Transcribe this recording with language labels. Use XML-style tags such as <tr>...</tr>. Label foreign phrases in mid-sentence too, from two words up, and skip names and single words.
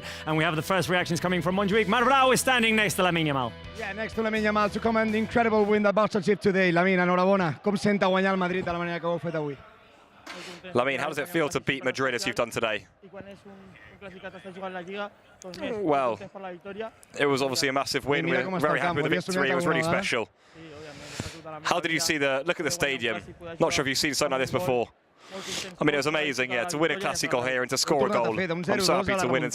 <en>And we have the first reactions coming from Montjuic. Marbrau is standing next to Lamine Yamal. Yeah, next to Lamine Yamal to comment the incredible win that Barça achieved today.</en> <ca>Lamine, enhorabona. Com senta guanyar el Madrid de la manera que ho heu fet avui?</ca> <en>Lamine, how does it feel to beat Madrid as you've done today? Well, it was obviously a massive win. We're very happy with the victory. It was really special. How did you see look at the stadium? Not sure if you've seen something like this before. I mean, it was amazing, yeah, to win a Clásico here and to score a goal.</en>